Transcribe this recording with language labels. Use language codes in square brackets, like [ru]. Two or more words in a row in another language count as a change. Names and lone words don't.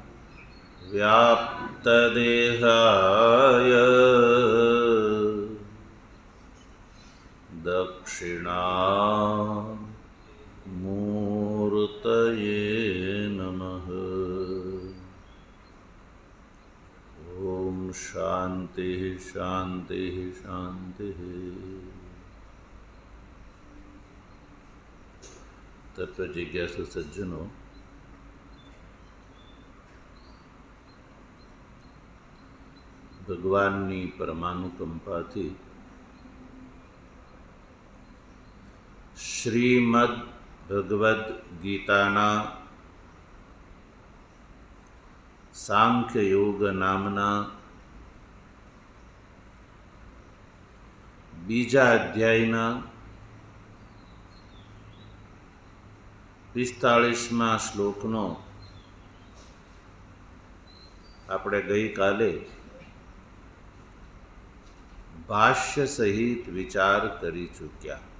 [sa] व्याप्तदेहाय दक्षिणामूर्तये नमः। ओम शांति शांति शांति। [hi] तत्व जिज्ञासु सज्जनों, [gu] ભગવાનની પરમાનુકંપાથી શ્રીમદ ભગવદ્ ગીતાના સાંખ્ય યોગ નામના બીજા અધ્યાયના 45મા શ્લોકનો આપણે ગઈકાલે ભાષ્ય સહિત વિચાર કરી ચૂક્યા.